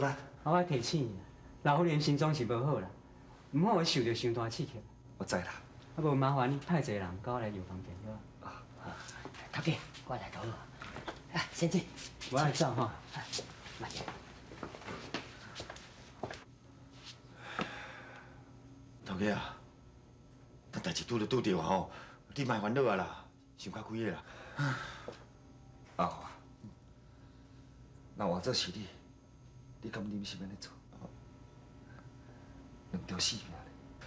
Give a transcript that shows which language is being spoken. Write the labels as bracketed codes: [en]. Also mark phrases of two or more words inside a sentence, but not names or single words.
[nan] 我提醒你，老夫人心脏是无好啦，毋好受到伤大刺激。我知啦。啊，无麻烦你派一个人跟我来药房见好啊。头家，我来头啊，先生，我来走吼。慢点。头家啊，但代志拄着吼，你莫烦恼啊啦，想较开个啦。阿豪啊，若换做是你，你敢忍心安尼做？两条性命咧。